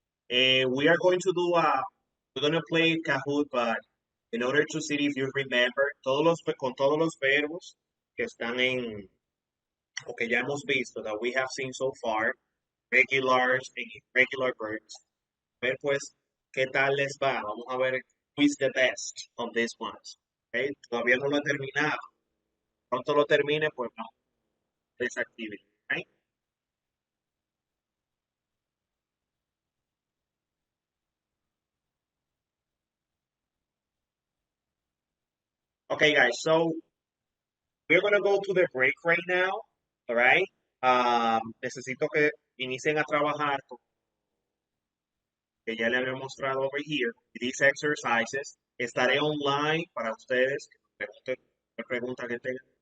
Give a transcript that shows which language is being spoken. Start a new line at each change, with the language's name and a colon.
English: We are going to do we're going to play Kahoot, but in order to see if you remember,
Spanish: con todos los verbos que están o que ya hemos visto,
English: that we have seen so far, regulars and irregular verbs.
Spanish: A ver, pues, ¿qué tal les va? Vamos a ver
English: who is the best on these ones. Okay?
Spanish: Todavía no lo he terminado. Pronto lo termine, pues no. Desactive.
English: Right? Okay, guys, so We're gonna go to the break right now, all right?
Spanish: Necesito que inicien a trabajar, que ya le había mostrado
English: over here, these exercises.
Spanish: Estaré online para ustedes, cualquier pregunta que tengan.